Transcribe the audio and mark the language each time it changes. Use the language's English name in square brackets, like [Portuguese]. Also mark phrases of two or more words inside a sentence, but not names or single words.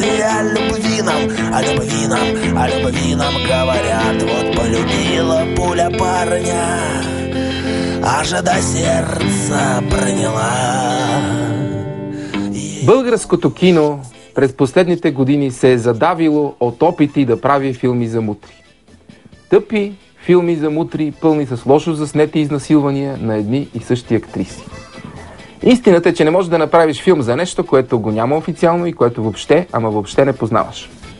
[Russian] И о любви нам, о любви нам, о любви нам говорят. Вот полюбила пуля парня, аж до сердца проняла. [Bulgarian] Българското кино през последните години се е задавило от опити да прави филми за мутри. Тъпи филми за мутри, пълни с лошо заснети изнасилвания на едни и същи актриси. Истината е, че не можеш да направиш филм за нещо, което го няма официално и което въобще, ама въобще не познаваш.